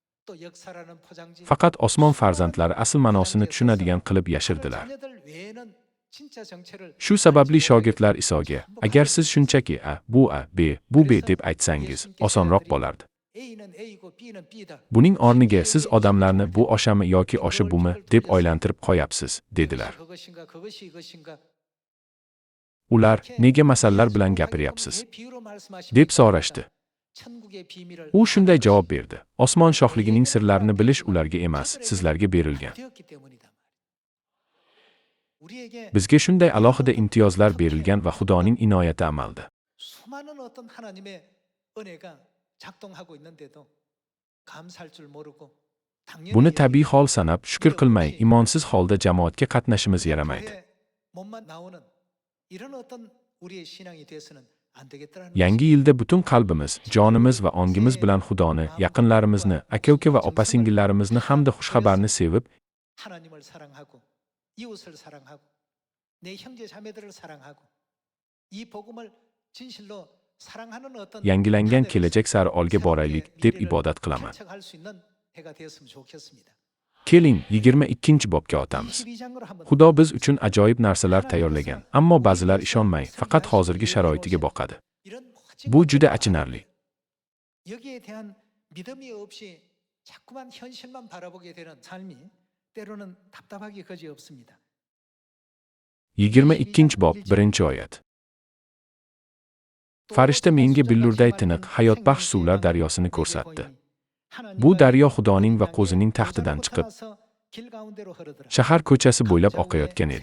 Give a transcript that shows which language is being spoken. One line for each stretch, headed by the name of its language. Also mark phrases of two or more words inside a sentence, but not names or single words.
Korean: 또 역사라는 포장지.
Uzbek: Faqat osmon farzandlari asl ma'nosini tushunadigan qilib yashirdilar.
Korean: 자녀들 외에는 진짜 정체를
Uzbek: Shu sababli shogirdlar Isoga, agar siz shunchaki bu B, bu B deb aytsangiz, osonroq bo'lardi.
Korean: A는 A고 B는 B다.
Uzbek: Buning o'rniga siz odamlarni bu oshami yoki oshi bumi deb oylantirib qo'yapsiz, dedilar.
Korean: 그것인가 그것이 이것인가.
Uzbek: Ular, nega masallar bilan gapiryapsiz,
Korean: 왜 비유로 말씀하십니까?
Uzbek: deb so'rashdi.
Korean: 천국의 비밀을
Uzbek: U shunday javob berdi: Osmon shohligining sirlarini bilish ularga emas, sizlarga berilgan.
Korean: 되었기 때문이다. 우리에게
Uzbek: Bizga shunday alohida imtiyozlar berilgan va Xudoning inoyati amalda.
Korean: 수많은 어떤 하나님의 은혜가 작동하고 있는데도 감사할 줄 모르고 당연히
Uzbek: Buni tabiiy hol sanab, shukr qilmay, imonsiz holda jamoatga qatnashimiz yaramaydi.
Korean: 교회 몸만 나오는 이런 어떤 우리의 신앙이 돼서는 안 되겠다라는
Uzbek: Yangi yilda butun qalbimiz, jonimiz va ongimiz bilan Xudoni, yaqinlarimizni, aka-uka va opa-singillarimizni hamda xushxabarni sevib,
Korean: 하나님을 사랑하고 이웃을 사랑하고 내 형제 자매들을 사랑하고 이 복음을 진실로 사랑하는 어떤
Uzbek: yangilangan kelajak sari olga boraylik deb ibodat qilaman.
Korean: 할 수 있는 해가 되었으면 좋겠습니다.
Uzbek: Keling, 22-bobga o'tamiz.
Korean: 22장으로 한번
Uzbek: Xudo biz uchun ajoyib narsalar tayyorlagan, ammo ba'zilar ishonmay, faqat hozirgi sharoitiga boqadi.
Korean: 이런
Uzbek: Bu juda achinarli.
Korean: 여기에 대한 믿음이 없이 자꾸만 현실만 바라보게 되는 삶이 때로는 답답하기 거지없습니다.
Uzbek: 22-bob, 1-oyat. Farishta menga billurday tiniq, hayotbaxsh suvlar daryosini ko'rsatdi. Bu daryo Xudoning va qo'zining taxtidan chiqib, shahar ko'chasi bo'ylab oqayotgan edi.